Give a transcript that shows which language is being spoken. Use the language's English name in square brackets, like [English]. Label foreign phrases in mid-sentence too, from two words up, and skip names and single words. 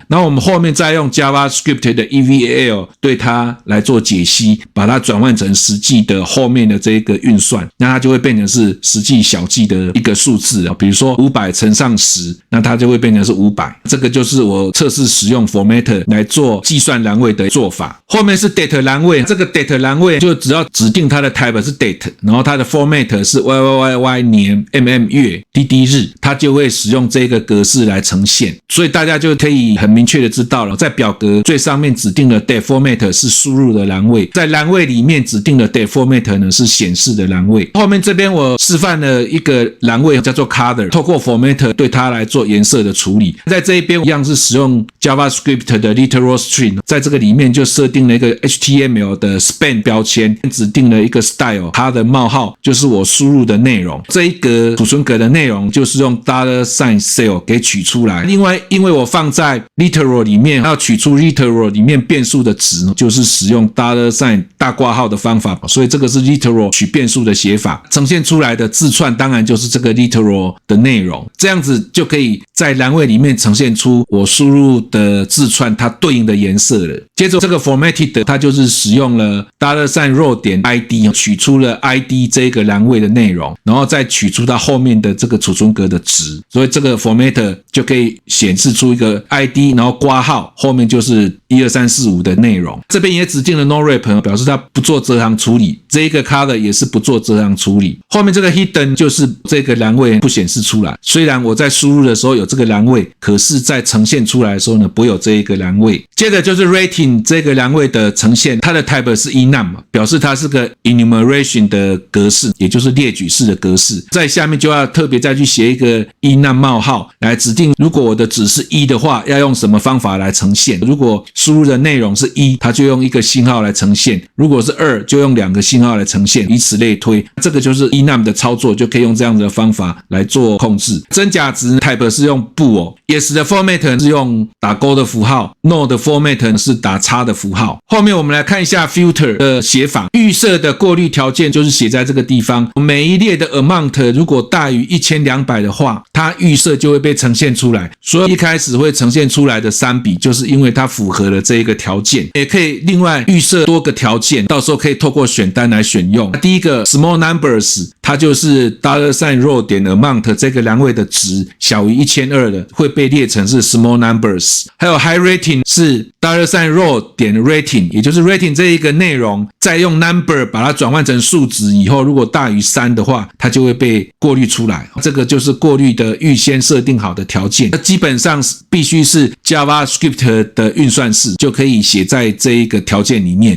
[Chinese] 然後我們後面再用 JavaScript 的 EVAL 對它來做解析，把它轉換成實際的後面的這個運算，那它就會變成是實際小記的一個數字。比如說500乘上10，那它就會變成是500。這個就是我測試使用 formatter 來做計算欄位的做法。後面是 date 欄位，這個 date 欄位就只要指定它的 type 是 date， 然後它的 format 是 YYYY 年 MM 月 DD 日，它就會使用這個格式來呈現。所以大家就可以很明確的知道了，在表格最上面指定的 [English] date format [Chinese] 是輸入的欄位，在欄位裡面指定的 [English] date format [Chinese] 呢是顯示的欄位。後面這邊我示範了一個欄位叫做 color， 透過 [English] format formatter [Chinese] 對它來做顏色的處理。在這一邊一樣是使用 JavaScript 的 [English] literal string， [Chinese] 在這個裡面就設定了一個 HTML 的 span 標籤，指定了一個 style， 它的冒號就是我輸入的內容，這一格儲存格的內容就是用 $cell 給取出來。另外，因為我放在 literal 裡面，要取出 literal 裡面變數的值，就是使用 $大括號的方法，所以這個是 literal 取變數的寫法，呈現出來的字串當然就是這個 literal 的內容，這樣子就可以在欄位裡面呈現出我輸入的字串它對應的顏色了。接着這個 formatted 它就是使用了 $row.id 取出了 ID 這個欄位的內容，然後再取出它後面的這個儲存格的值，所以這個 formatter 就可以顯示出一個 ID， 然後括號後面就是12345的內容。這邊也指定了 no-wrap 表示它不做折行處理，這一個 color 也是不做折行處理。後面這個 hidden 就是這個欄位不顯示出來，雖然我在輸入的時候有這個欄位，可是在呈現出來的時候呢，不會有這一個欄位。接着就是 rating 這個欄位的呈現，它的 type 是 enum， 表示它是個 enumeration 的格式，也就是列舉式的格式。在下面就要特別再去寫一個 enum 冒號來指定，如果我的值是1的話，要用什麼方法來呈現。如果輸入的內容是1，它就用一個星號來呈現；如果是2，就用2個星號來呈現，以此類推。這個就是 enum 的操作，就可以用這樣的方法來做控制。真假值 type 是用 bool，yes 的 format 是用打勾的符號 ，no 的 format 是打叉的符號。後面我們來看一下 filter 的寫法，預設的過濾條件就是寫在這個地方。每一列的 amount 如果大於1200的話，它預設就會被呈現出來。所以一開始會呈現出來的3筆，就是因為它符合了這一個條件。也可以另外預設多個條件，到時候可以透過選單來選用。第一個 [English] small numbers， [Chinese] 它就是 $row.amount 這個欄位的值小於1200的，會被列成是 [English] small numbers。 [Chinese] 還有 [English] high rating [Chinese] 是 $row.rating， 也就是 rating 這一個內容，再用 number 把它轉換成數值以後，如果大於3的話，它就會被過濾出來。這個就是過濾的預先設定好的條件。基本上必須是 JavaScript 的運算式就可以寫在這一個條件裡面。